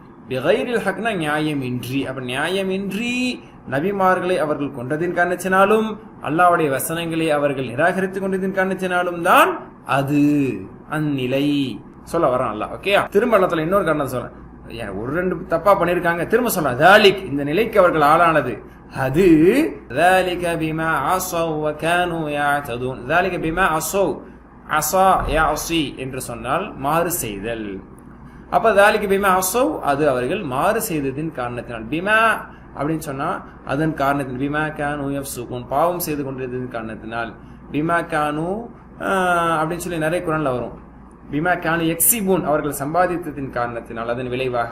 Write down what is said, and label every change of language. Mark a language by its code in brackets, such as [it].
[ta] பிகைரில் ஹக்னா நியாயமின்றி. அப்ப நியாயமின்றி நபிமார்களை அவர்கள் கொண்டதின் காரணத்தினாலும், அல்லாஹ்வுடைய வசனங்களை அவர்கள் நிராகரித்துக் கொண்டதின் காரணத்தினாலும் தான் அது அந்நிலை சொல்ல வரான் அல்லாஹ். ஓகே, திரும்ப அல்லாஹ் இன்னொரு காரணம் சொல்றேன். ஒரு ரெண்டு தப்பா பண்ணிருக்காங்க, திரும்ப சொல்றேன். தாலிக், இந்த நிலைக்கு அவர்கள் ஆளானது அது. [ar] ذلك بما عصوا وكانوا يعتدون. ذلك بما عصوا, عصى يعصي [ta] என்று சொன்னால் மாறு செய்தல். அப்ப [ar] ذلك بما عصوا, [ta] அது அவர்கள் மாறு செய்ததின் காரணத்தினால். பிமா அப்படின்னு சொன்னா அதன் காரணத்தினால். [ar] பிமா கானு யஃப்சுகூன், [ta] பாவம் செய்து கொண்டிருந்ததின் காரணத்தினால். பிமா கானு அப்படின்னு சொல்லி நிறைய குர்ஆன்ல வரும். [ar] பிமா கானு யக்ஸிபூன், [ta] அவர்கள் சம்பாதித்ததின் காரணத்தினால், அதன் விளைவாக.